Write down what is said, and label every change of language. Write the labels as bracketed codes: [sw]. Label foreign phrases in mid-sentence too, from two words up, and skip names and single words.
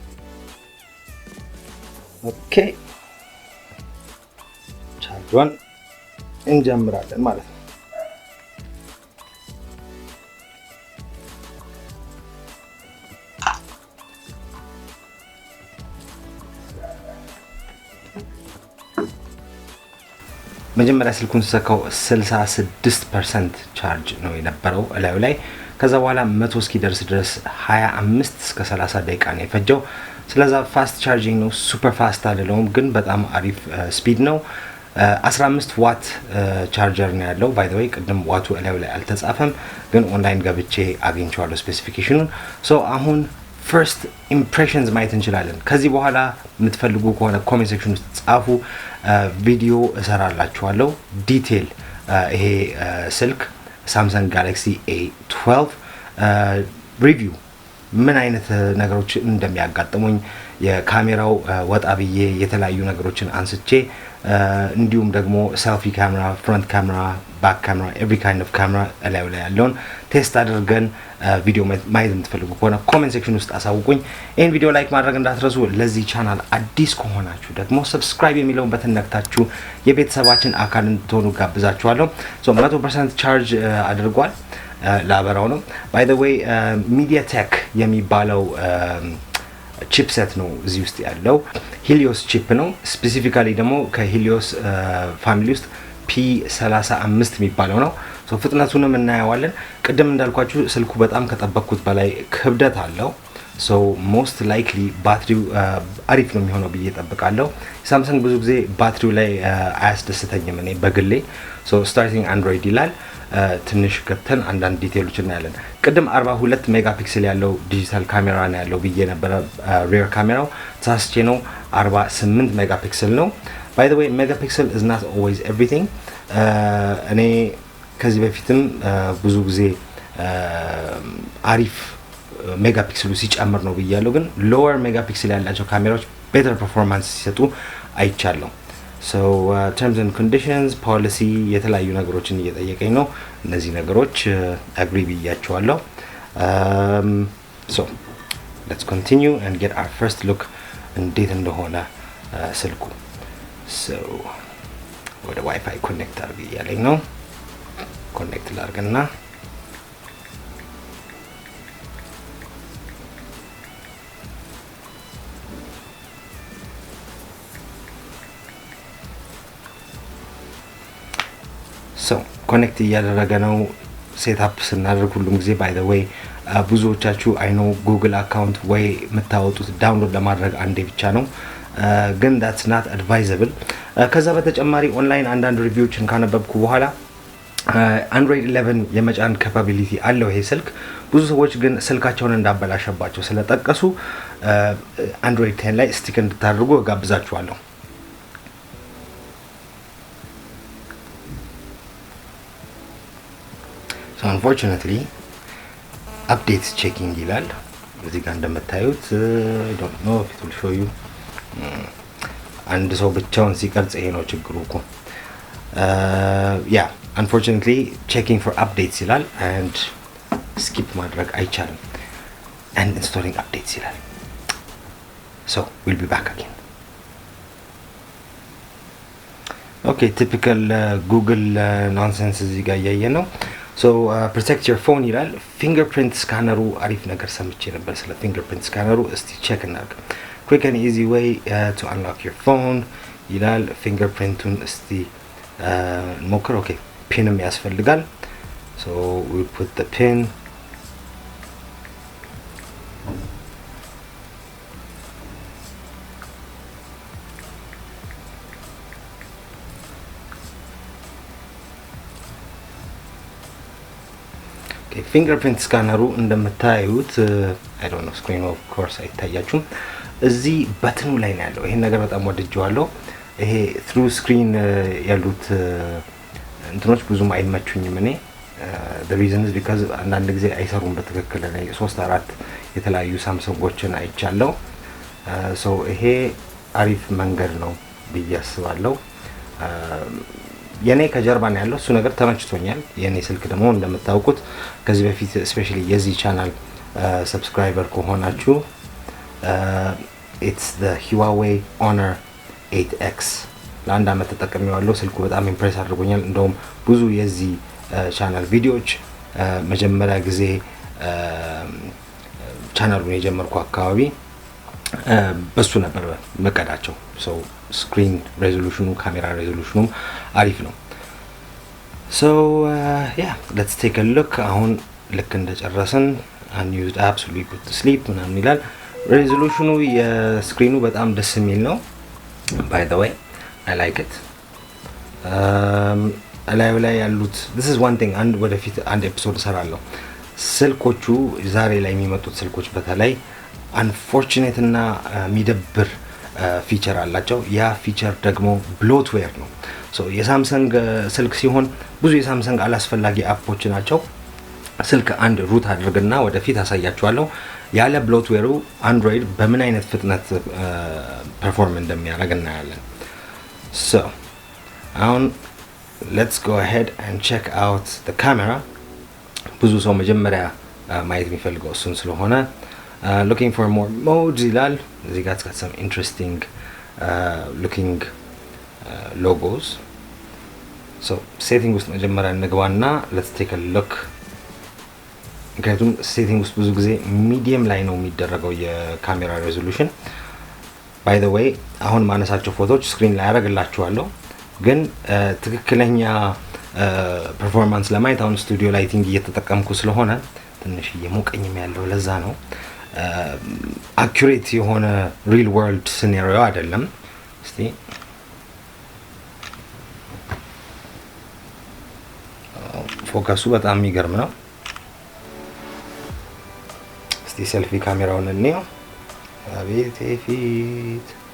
[am] ኦኬ ቻርጅዋን እንጀምራለን ማለት ነው መጀመሪያ ስልኩን ሰካው 66% ቻርጅ ነው የነበረው እላዩ ላይ ከዛ በኋላ 100 እስኪደርስ ድረስ 25 እስከ 30 ደቂቃ ነው የፈጀው ስለዛ [en] fast charging [am] ነው [en] super fast [am] አይደለም ግን በጣም አሪፍ ስፒድ ነው 15 [en] watt charger [am] ነው ያለው [en] by the way [am] ቅድም ዋቱ እላዩ ላይ አልተጻፈም ግን ኦንላይን ገብቼ አግኝቻለሁ ስፔሲፊኬሽኑን ሶ አሁን [en] first impressions [am] ማየት እንችላለን ከዚህ በኋላ የምትፈልጉ ከሆነ [en] comment section [am] ውስጥ ጻፉ ቪዲዮ እሰራላችኋለሁ ዲቴል ይሄ ስልክ Samsung Galaxy A12 ሪቪው ምን አይነት ነገሮች እንደሚያጋጥሙኝ የካሜራው ወጣ ብዬ የተለያዩ ነገሮችን አንስቼ እንዲሁም ደግሞ [en] selfie camera front camera back camera every kind of camera [am] እላዩ ላይ ያለውን ቴስት አድርገን ቪዲዮ ማየት የምትፈልጉ ከሆነ [en] comment section [am] ውስጥ አሳውቁኝ ይሄን [en] video like [am] ማድረግ እንዳትረሱ ለዚህ ቻናል አዲስ ከሆናችሁ ደግሞ ሰብስክራይብ የሚለውን በተን ነክታችሁ የቤተሰባችን አካል እንድትሆኑ ጋብዛችኋለሁ ሶ 100% ቻርጅ አድርጓል ላበራው ነው [en] by the way [am] MediaTek የሚባለው ቺፕሴት ነው እዚህ ውስጥ ያለው ሂሊዮስ ቺፕ ነው ስፔሲፊካሊ ደግሞ ከሂሊዮስ ፋሚሊ ውስጥ P35 የሚባለው ነው ሶ ፍጥነቱንም እናያዋለን ቅድም እንዳልኳችሁ ስልኩ በጣም ከጠበቅኩት በላይ ክብደት አለው [en] so most [am] ላይክሊ ባትሪው አሪፍ ነው የሚሆነው ብዬ ተጠብቃለሁ ሳምሰንግ ብዙ ጊዜ ባትሪው ላይ አያስደስተኝም እኔ በግሌ [en] so starting Android [am] ይላል ትንሽ ገብተን አንዳንድ ዲቴይሎችን እናያለን ቅድም 42 ሜጋፒክሰል ያለው ዲጂታል ካሜራ ነው ያለው ብዬ ነበር ሬር ካሜራው ታስቼ ነው 48 ሜጋፒክሰል ነው [en] by the way megapixel is not always everything [am] እኔ ከዚህ በፊትም ብዙ ጊዜ አሪፍ ሜጋፒክሰሉ ሲጨምር ነው ብያለሁ ግን [en] lower megapixel [am] ያላቸው ካሜራዎች [en] better performance [am] ሲሰጡ አይቻለሁ [en] so terms and conditions policy [am] የተለያዩ ነገሮችን እየጠየቀኝ ነው እነዚህ ነገሮች agree ብያቸዋለሁ [en] so let's continue and get our first look [am] እንዴት እንደሆነ ስልኩ so ወደ [en] WiFi connect [am] አድርግ እያለኝ ነው ኮኔክት ላድርግና so ኮኔክት እያደረገ ነው ሴትአፕ ስናደርግ ሁሉም ጊዜ [en] by the way [am] ብዙዎቻችሁ I [en] know Google account [am] ወይ መታወጡት ዳውንሎድ ለማድረግ አንዴ ብቻ ነው ግን [en] that's not advisable [am] ከዛ በተጨማሪ ኦንላይን አንዳንድ ሪቪዎችን ካነበብኩ በኋላ Android 11 የመጫን capability አለው ይሄ ስልክ ብዙ ሰዎች ግን ስልካቸውን እንዳበላሸባቸው ስለጠቀሱ Android 10 ላይ ስቲክ እንድታደርጉ ጋብዛችኋለሁ [en] so unfortunately updates checking [am] ይላል እዚህ ጋር እንደምታዩት [en] I don't know if it will show you [am] አንድ ሰው ብቻውን ሲቀርጽ ይሄ ነው ችግሩ እኮ [en] yeah unfortunately checking for updates ይላል and skip [am] ማድረግ አይቻልም [en] and installing updates ይላል so we'll be back again okay typical Google nonsense [am] እዚህ ጋር ያያየ ነው [en] so protect your phone ይላል fingerprint scanner [am] አሪፍ ነገር ሰምቼ ነበር ስለ [en] fingerprint scanner [am] እስቲ check እናድርግ [en] quick and easy way to unlock your phone ይላል fingerprintን [am] እስቲ ሞክር [en] okay pinም ያስፈልጋል so we put the pin okay fingerprint scanner እንደምታዩት I don't know screen of course አይታያችሁም [am] እዚህ በትኑ ላይ ነው ያለው ይሄን ነገር በጣም ወድጄዋለሁ ይሄ [en] through screen [am] ያሉት እንትኖች ብዙም አይመቹኝም እኔ [en] the reason is because [am] አንዳንድ ጊዜ አይሰሩም በትክክል ላይ 3-4 የተለያዩ ሳምሰንጎችን አይቻለሁ so ይሄ አሪፍ መንገድ ነው ብያስባለሁ የኔ ከጀርባ ነው ያለው እሱ ነገር ተመችቶኛል የኔ ስልክ ደግሞ እንደምታውቁት ከዚህ በፊት especially የዚህ ቻናል subscriber ከሆናችሁ [en] it's the Huawei Honor 8X [am] ለአንድ አመት ተጠቅሜዋለሁ ስልኩ በጣም ኢምፕሬስ አድርጎኛል እንደውም ብዙ የዚህ ቻናል ቪዲዮዎች መጀመሪያ ጊዜ ቻናሉን የጀመርኩ አካባቢ በሱ ነበር መቀዳቸው [en] so screen resolution camera resolution [am] አሪፍ ነው [en] so yeah let's take a look [am] አሁን ልክ እንደጨረሰን [en] unused apps will be put to sleep [am] ምናምን ይላል [en] resolution [am] የስክሪኑ በጣም ደስ የሚል ነው [en] by the way I like it [am] አላዩ ላይ ያሉት [en] this is one thing [am] አንድ ወደፊት አንድ ኤፒሶድ ሰራለሁ ስልኮቹ ዛሬ ላይ የሚመጡት ስልኮች በተለይ unfortunate እና ሚደብር ፊቸር አላቸው ያ ፊቸር ደግሞ ብሎትዌር ነው so የሳምሰንግ ስልክ ሲሆን ብዙ የሳምሰንግ አላስፈላጊ አፖች ናቸው ስልክ አንድ ሩት አድርግና ወደፊት አሳያችኋለሁ ያለ ብሎትዌሩ አንድሮይድ በምን አይነት ፍጥነት ፐርፎርም እንደሚያደርግ እናያለን so አሁን [en] let's go ahead and check out the [am] camera ብዙ ሰው መጀመሪያ ማየት የሚፈልገው እሱን ስለሆነ [en] looking for more modes [am] ይላል እዚህ ጋር [en] got some interesting looking logos [am] so setting ውስጥ መጀመሪያ እንግባና [en] let's take a look [am] ምክንያቱም ሴቲንግ ውስጥ ብዙ ጊዜ ሚዲየም ላይ ነው የሚደረገው የካሜራ ሬዞሉሽን [en] by the way [am] አሁን ማነሳቸው ፎቶዎች ስክሪን ላይ አረጋግላችኋለሁ ግን ትክክለኛ ፐርፎርማንስ ለማየት አሁን [en] studio lighting [am] እየተጠቀምኩ ስለሆነ ትንሽ እየሞቀኝም ያለው ለዛ ነው አኩሬት የሆነ [en] real world scenario [am] አይደለም እስቲ ፎከሱ በጣም የሚገርም ነው እስቲ ሴልፊ ካሜራውን እንየው አቤት ፊት